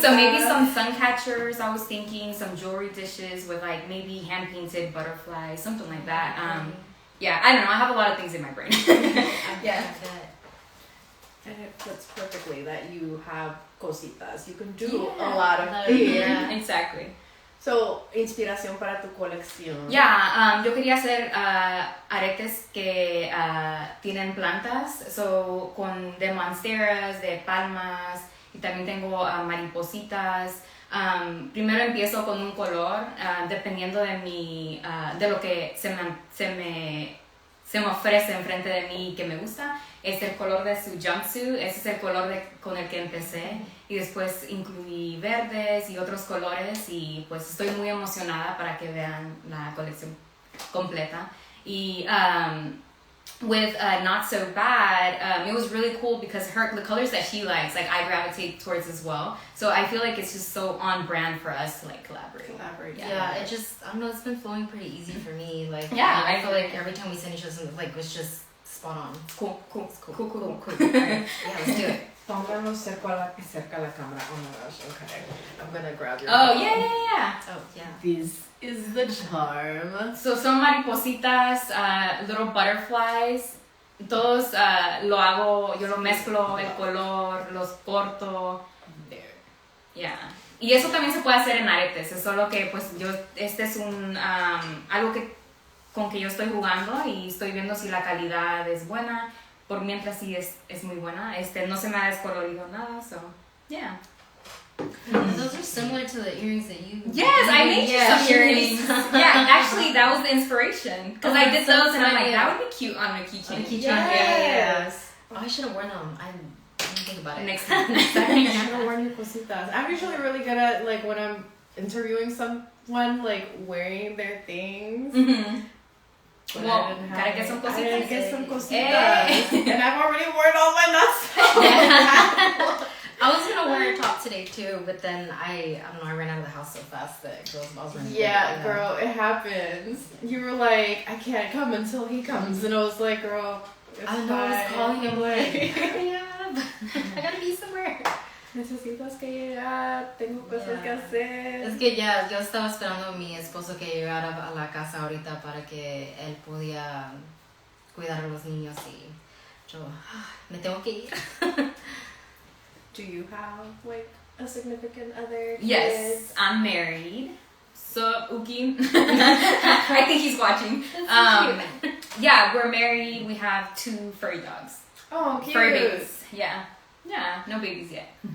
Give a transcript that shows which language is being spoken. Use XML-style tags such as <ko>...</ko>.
<en>So maybe some sun catchers. I was thinking some jewelry dishes with like maybe hand painted butterflies, something like that. Yeah, I don't know. I have a lot of things in my brain. Yeah. And it fits perfectly that you have cositas. You can do a lot of things. Yeah, exactly.</en> <es>So, inspiración para tu colección. Yeah, yo quería hacer aretes que tienen plantas, so de monsteras, de palmas, y también tengo maripositas. Primero empiezo con un color, dependiendo de lo que se me ofrece enfrente de mí que me gusta. Es el color de su jumpsuit, ese es el color con el que empecé, y después incluí verdes y otros colores, y pues estoy muy emocionada para que vean la colección completa.</es> <en>Y with Not So Bad, it was really cool because the colors that she likes, like I gravitate towards as well. So I feel like it's just so on brand for us to like collaborate. Yeah, it just, I don't know, it's been flowing pretty easy for me. Like, yeah, I feel like every time we send each other something, like, it's just spot on. Cool. Right. Yeah, let's do it.</en> <es>Pónganos cerca la cámara.</es> <en>Oh my gosh, okay. I'm gonna grab your Oh, phone. yeah. Oh, yeah. This is the charm.</en> <es>So son maripositas,</es> <en>little butterflies.</en> <es>Todos yo lo mezclo, el color, los corto.</es> <en>There. Yeah.</en> <es>Y eso también se puede hacer en aretes, es solo que pues este es algo con que yo estoy jugando y estoy viendo si la calidad es buena. Por mientras sí es muy buena. No se me ha descolorido nada, so yeah.</es> <en>Those are similar to the earrings that you. Yes, I made some earrings. Yeah, actually that was the inspiration because I did those and I'm like, that would be cute on a keychain. Yes. Oh, I should have worn them. I didn't think about it. Next time. You should have worn your cositas. I'm usually really good at like when I'm interviewing someone, like wearing their things. Mm-hmm. But Well, gotta get some cositas. I gotta get some cositas. Hey. And I've already worn all my nuts. I was gonna wear a top today too, but then I don't know, I ran out of the house so fast that I was running. Yeah, girl, it happens. You were like, I can't come until he comes. And I was like, girl, it's I know, I was fine. calling him like, hurry up. I gotta be somewhere.</en> <es>Necesitas que llegar, tengo cosas que hacer. Es que ya, yo estaba esperando a mi esposo que llegara a la casa ahorita para que él podía cuidar a los niños y yo me tengo que ir.</es> <en>Do you have like a significant other? Yes, Kids? I'm married. So Uki, I think he's watching. Yeah, we're married. We have 2 furry dogs. Oh, cute. Furry babies. Yeah, no babies yet.</en>